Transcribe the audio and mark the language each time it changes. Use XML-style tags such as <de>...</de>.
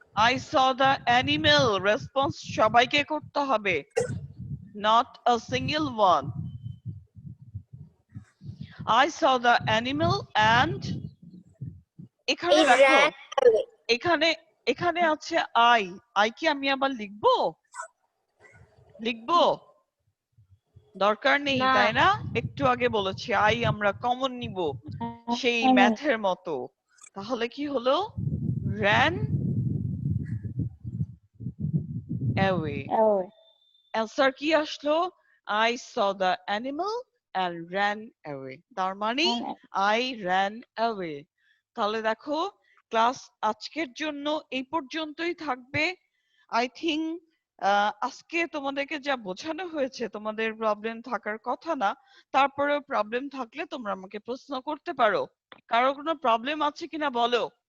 <en>I saw the animal,</en> <bn>response সবাইকে করতে হবে,</bn> <en>not a single one। I saw the animal and</en> <bn>এখানে</bn> <en>It</en> <bn>দেখো,</bn> <en>ran away.</en> <bn>এখানে এখানে আছে আই, আই কি আমি আবার লিখবো? লিখবো? দরকার নেই, না। তাই না? একটু আগে বলেছি আই আমরা কমন নিব, সেই ম্যাথের মতো। তাহলে কি হলো?</bn> <en>ran away।</en> <bn>অ্যান্সার কি আসলো?</bn> <en>I saw the animal and ran away।</en> <bn>তার মানে</bn> <en>I ran away।</en> <bn>তাহলে দেখো, ক্লাস আজকের জন্য এই পর্যন্তই থাকবে।</bn> <en>I think</en> <bn>আজকে তোমাদেরকে যা বোঝানো হয়েছে তোমাদের প্রবলেম থাকার কথা না, তারপরেও প্রবলেম থাকলে তোমরা আমাকে প্রশ্ন করতে পারো। কারো কোনো প্রবলেম আছে কিনা বলো?</bn>